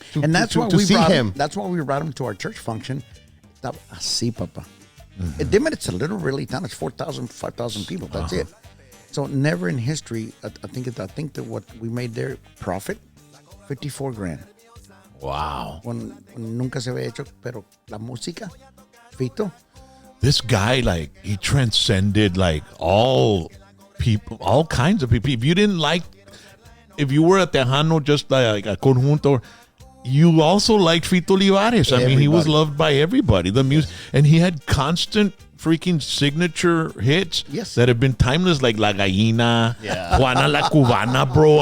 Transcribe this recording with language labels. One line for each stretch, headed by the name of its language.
English: And that's why to we see brought him. That's why we brought him to our church function.
Spanish: Estaba así, papa.
English: Dimmitt, it's a little really town. It's 4,000, 5,000 people. That's it. So never in history, I think that what we made there profit, 54 grand. Wow.
Spanish: When nunca se había hecho, pero la música, Fito.
English: This guy, like, he transcended, like, all people, all kinds of people. If you were a Tejano, just like a conjunto, you also liked Fito Olivares. I mean, he was loved by everybody. The music, and he had constant freaking signature hits that have been timeless, like La Gallina, Juana la Cubana, bro.